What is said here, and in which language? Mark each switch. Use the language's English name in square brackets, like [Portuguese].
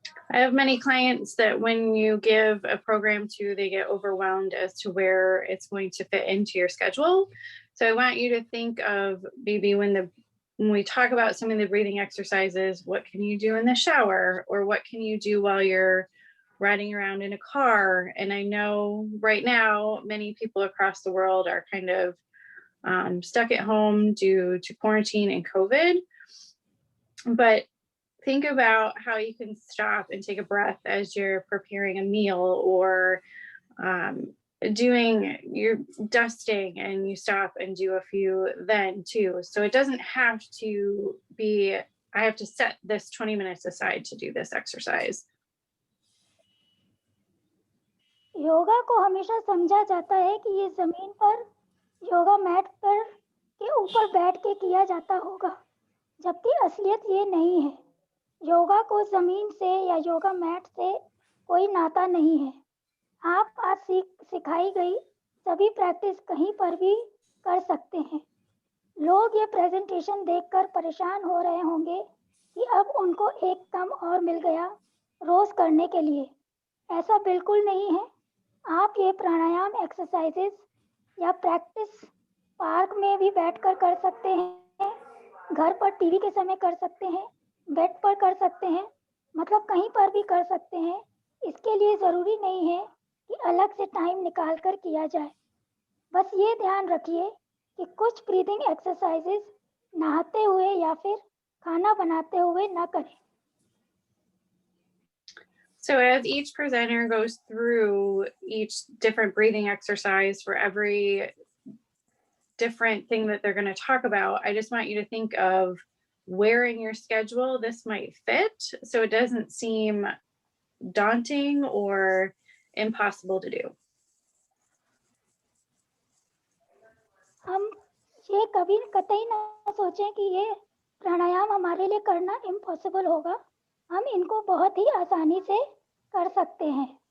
[English] I have many clients that when you give a program to, they get overwhelmed as to where it's going to fit into your schedule. So I want you to think of maybe when we talk about some of the breathing exercises, what can you do in the shower, or what can you do while you're riding around in a car? And I know right now, many people across the world are kind of stuck at home due to quarantine and COVID. But think about how you can stop and take a breath as you're preparing a meal or doing your dusting, and you stop and do a few then too. So it doesn't have to be, I have to set this 20 minutes aside to do this exercise. [Hindi] Yoga को हमेशा समझा जाता है कि ये जमीन पर yoga mat पर के ऊपर बैठ के किया जाता होगा, जबकि असलियत ये नहीं है। योगा को जमीन से या योगा मैट से कोई नाता नहीं है। आप आज सिखाई गई सभी प्रैक्टिस कहीं पर भी कर सकते हैं। लोग ये प्रेजेंटेशन देखकर परेशान हो रहे होंगे कि अब उनको एक काम और मिल गया रोज करने के लिए। ऐसा बिल्कुल नहीं है। आप ये प्राणायाम एक्सरसाइजेस या प्रैक्टिस पार्क में भी बैठकर कर सकते हैं, घर पर टीवी के समय कर सकते हैं, बेड पर कर सकते हैं, मतलब कहीं पर भी कर सकते हैं। इसके लिए ज़रूरी नहीं है कि अलग से टाइम निकाल कर किया जाए। बस ये ध्यान रखिए कि कुछ ब्रीदिंग एक्सरसाइजेस नहाते हुए या फिर खाना बनाते हुए ना करें। [English] So as each presenter goes through each different breathing exercise for every different thing that they're going to talk about, I just want you to think of where in your schedule this might fit, so it doesn't seem daunting or impossible to do. [Hindi] हम ये कभी कतई ना सोचें कि ये प्राणायाम हमारे लिए करना इम्पॉसिबल होगा। हम इनको बहुत ही आसानी से कर सकते हैं।